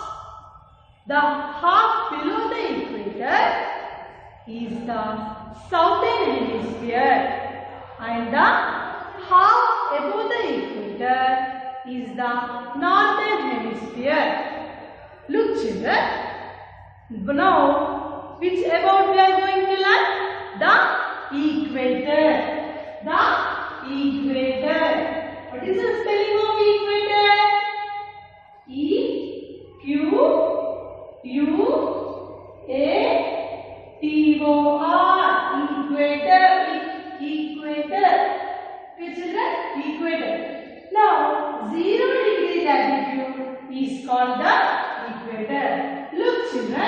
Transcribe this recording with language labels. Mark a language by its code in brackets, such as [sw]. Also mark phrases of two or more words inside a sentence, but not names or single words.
[en] The half below the equator is the southern hemisphere and the half above the equator is the northern hemisphere. Look children, now which about we are going to learn? The equator. The equator. What is the spelling of equator? E-Q-U-A-T-O-R. Equator. Equator. Okay, children? Equator. Now, 0 degree latitude is called the equator. Look, children.